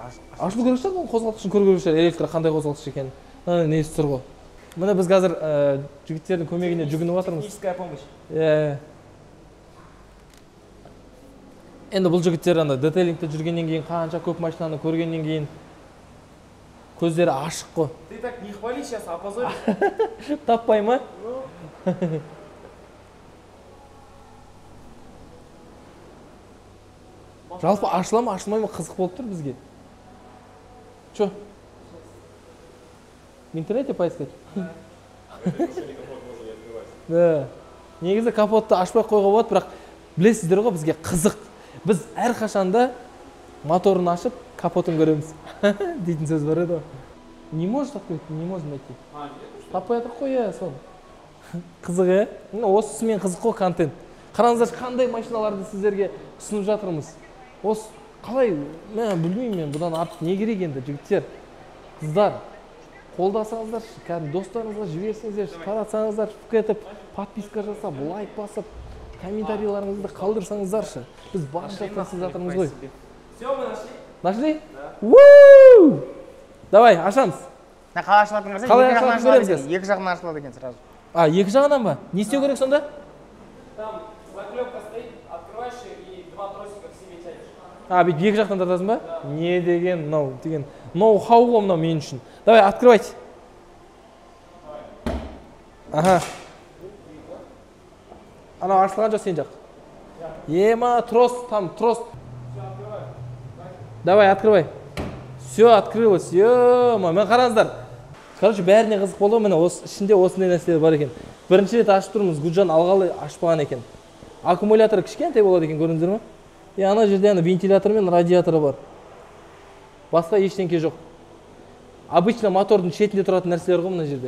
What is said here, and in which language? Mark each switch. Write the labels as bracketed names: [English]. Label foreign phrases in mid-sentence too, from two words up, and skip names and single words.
[Kazakh] Ашылу керек шығар, оның қозғалтқышын көру керек шығар, электро қандай қозғалтқыш екенін. Несі тұр ғой. Міне біз қазір жігіттердің көмегіне жүгініп жатырмыз. [Russian] Техническая помощь. [Kazakh] Енді бұл жігіттер анда детейлингте жүргеннен кейін, қанша көп машинаны көргеннен кейін көздері ашық қой. [Russian] Ты так не хвали сейчас, опозоришь. [Kazakh] Таппай ма? Жалпы ашыла ма, ашылмай ма қызық болып тұр бізге. [Russian] Чё? В интернете поискать? Да. [Kazakh] Негізі капотты ашпай қойға болады, бірақ білесіздер ғой, бізге қызық. Біз әр қашанда моторын ашып, капотын көреміз. Дейтін сөз бар еді. [Russian] Не может открыть, не можем найти. [Kazakh] Таппай атыр қой, сол. Қызық, осысымен қызық қой контент. Қараңыздар, қандай машиналарды сіздерге ұсынып жатырмыз. Осы қалай, мен білмеймін, мен бұдан артық не керек енді, жігіттер, қыздар. Қолдасаңыздар, кәдімгі достарыңызға жіберсеңіздер, таратсаңыздар, етіп, подписка жасап, лайк басып, комментарийларыңызды қалдырсаңыздаршы. Біз барынша тырысып жатырмыз ғой. [Russian] Все, мы нашли. Нашли? Уу! Давай, [Kazakh] ашамыз. Қалай ашылатын көрсең, Қалай екі жағынан ашылатын ашылады көреміз? екен, екі жағынан ашылады екен сразу. Екі жағынан ба? Не істеу керек сонда? [Russian] Там заклепка стоит, открываешь и два тросика к себе тянешь. [Kazakh] Бүйтіп екі жақтан тартасың ба? Не деген, мынау деген. Ноу-хау ғой мынау мен үшін. [Russian] Давай, открывайте. Ага. [Kazakh] Анау ашылған жоқ сен жақ. Ема, [Russian] трос, там, трос. Давай, открывай. Все, открылось. [Kazakh] Ема, мен қараңыздар. Короче, бәріне қызық болды, міне ішінде осындай нәрселер бар екен. Бірінші рет ашып тұрмыз, Гүлжан алғалы ашпаған екен. Аккумулятор кішкентай болады екен, көрдіңіздер ме? Ана жерде вентилятор мен радиаторы бар. Басқа ештеңке жоқ. Обычно мотордың шетінде тұратын нәрселер ғой мына жерде.